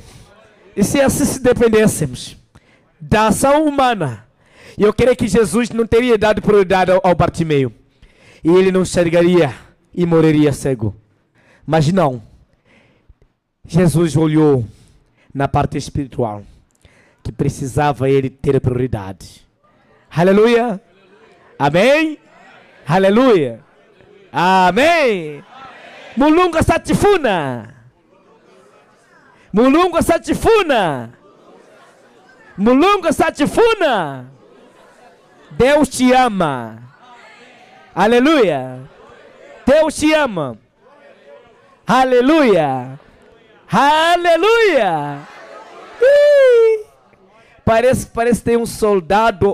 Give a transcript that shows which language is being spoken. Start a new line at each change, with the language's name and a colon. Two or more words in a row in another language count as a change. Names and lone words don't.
Portuguese: E se assim se dependêssemos da ação humana, eu creio que Jesus não teria dado prioridade ao Bartimeu, e ele não enxergaria e morreria cego. Mas não, Jesus olhou na parte espiritual, que precisava ele ter prioridade. Aleluia. Amém. Aleluia. Amém.
Nyanja: Mulunga satifuna. Mulunga satifuna. Mulunga satifuna.
Portuguese: Deus te ama. Aleluia. Deus te ama. Aleluia. Aleluia. Parece que tem um soldado.